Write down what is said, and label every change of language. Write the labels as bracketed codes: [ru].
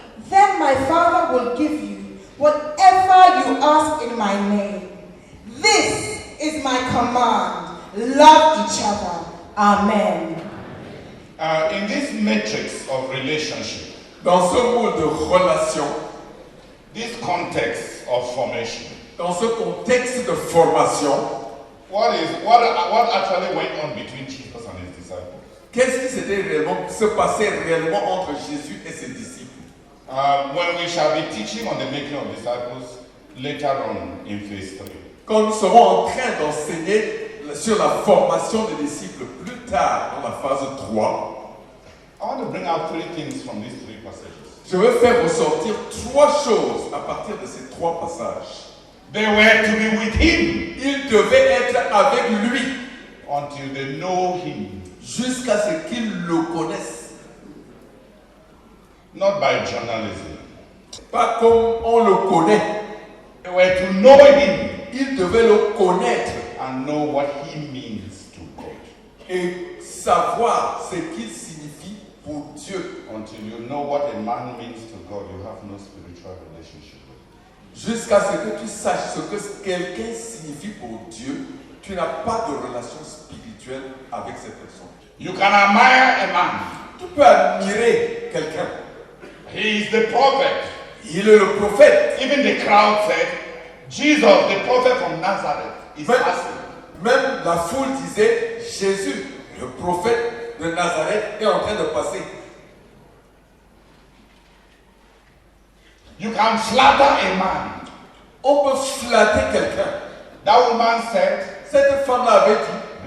[en] Then my Father will give you whatever you ask in my name. This is my command: love each other. Amen. In this matrix of relationship, [fr] Dans ce mode de relation, [en] this context of formation, [fr] dans ce contexte de formation, [en] what actually went on between Jesus and his disciples? [fr] qu'est-ce qui se passait réellement entre Jésus et ses disciples? [en] When we shall be teaching on the making of disciples later on in phase 3. [fr] Quand nous serons en train d'enseigner sur la formation des disciples plus tard dans la phase 3, [en] I want to bring out 3 things from these 3 passages. [fr] je veux faire ressortir 3 choses à partir de ces 3 passages. [en] They were to be with him [fr] Ils devaient être avec lui [en] until they know him, [fr] jusqu'à ce qu'ils le connaissent. [en] not by journalism. [fr] Pas comme on le connaît. [en] They were to know him [fr] Ils devaient le connaître [en] and know what he means to God. [fr] et savoir ce qu'il signifie pour Dieu. [en] Until you know what a man means to God, you have no spiritual relationship with him. [fr] Jusqu'à ce que tu saches ce que quelqu'un signifie pour Dieu, tu n'as pas de relation spirituelle avec cette personne. [en] You can admire a man. [fr] Tu peux admirer quelqu'un. [en] He is the prophet. [fr] Il est le prophète. [en] Even the crowd said, Jesus, the prophet from Nazareth, is passing. [fr] Même la foule disait, Jésus, le prophète de Nazareth, est en train de passer. [en] You can flatter a man. [fr] On peut flatter quelqu'un. [en] That woman said, [fr] Cette femme-là avait dit,